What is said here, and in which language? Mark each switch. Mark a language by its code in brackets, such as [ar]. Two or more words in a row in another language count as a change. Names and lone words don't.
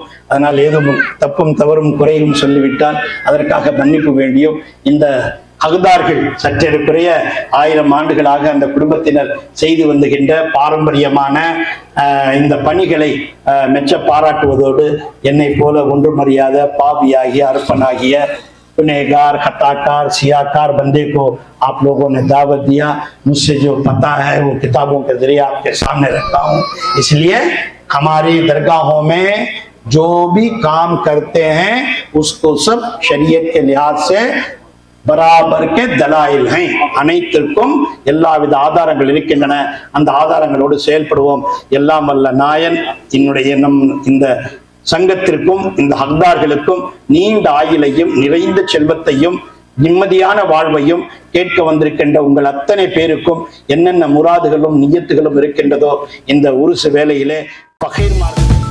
[ta] அதனால் ஏதும் தப்பும் தவறும் குறையும் சொல்லிவிட்டால் அதற்காக மன்னிப்பு வேண்டியும், இந்த அகதார்கள் சற்றேறக்குறைய 1000 ஆண்டுகளாக அந்த குடும்பத்தினர் செய்து வந்துகின்ற பாரம்பரியமான இந்த பணிகளை மெச்ச பாராட்டுவதோடு என்னை போல ஒன்றுமறியாத பாவியாகிய அர்ப்பனாகிய [hi] गुनहगार खताकार सियाकार बंदे को आप लोगों ने दावत दिया, मुझसे जो पता है वो किताबों के जरिए आपके सामने रखता हूँ। इसलिए हमारी दरगाहों में जो भी काम करते हैं उसको सब शरीयत के लिहाज से बराबर के दलाइल हैं. [ta] அனைத்திற்கும் எல்லாவித ஆதாரங்கள் இருக்கின்றன. அந்த ஆதாரங்களோடு செயல்படுவோம். எல்லாம் வல்ல நாயன் இந்த சங்கத்திற்கும் இந்த ஹக்தார்களுக்கும் நீண்ட ஆயுளையும் நிறைந்த செல்வத்தையும் நிம்மதியான வாழ்வையும் கேட்க வந்திருக்கின்ற உங்கள் அத்தனை பேருக்கும் என்னென்ன முராதுகளும் நியத்துகளும் இருக்கின்றதோ இந்த உருசு வேளையிலே பகீர்